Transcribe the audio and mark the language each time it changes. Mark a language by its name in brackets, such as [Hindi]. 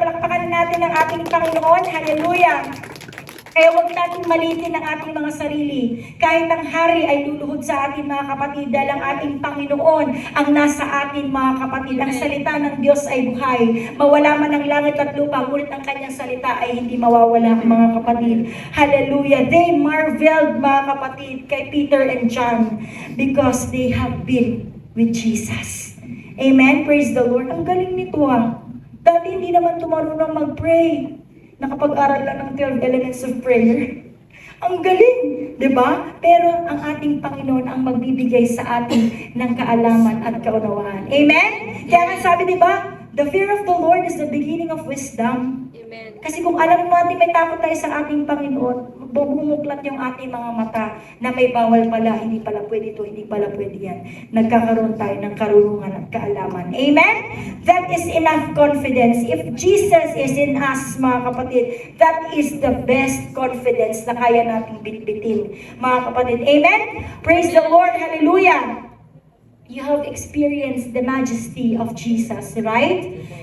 [Filipino] Palakpakan natin ang ating Panginoon. Hallelujah. Kaya huwag natin malitin ang ating mga sarili. Kahit ang hari ay luluhod sa atin, mga kapatid, dahil ang ating Panginoon ang nasa atin, mga kapatid. Ang salita ng Diyos ay buhay. Mawala man ang langit at lupa, ngunit ang kanyang salita ay hindi mawawala, mga kapatid. Hallelujah. [English] They marveled, [Filipino] mga kapatid, kay [English] Peter and John because they have been with Jesus. [Filipino] Amen? [English] Praise the Lord. [Filipino] Ang galing nito Dati hindi naman tumarunong mag-pray. Nakapag-aral lang ng 12 elements of prayer. Ang galing, di ba? Pero ang ating Panginoon ang magbibigay sa atin ng kaalaman at kaunawaan. Amen? Kaya nga sabi, di ba? [English] The fear of the Lord is the beginning of wisdom. Amen. [Filipino] Kasi kung alam natin may takot tayo sa ating Panginoon, bumuklat yung ating mga mata na may bawal pala, hindi pala pwede ito, hindi pala pwede yan. Nagkakaroon tayo ng karunungan at kaalaman. Amen? [English] That is enough confidence. If Jesus is in us, mga kapatid, that is the best confidence [Filipino] na kaya nating bitbitin, mga kapatid. [English] Amen? Praise the Lord. Hallelujah. You have experienced the majesty of Jesus, right?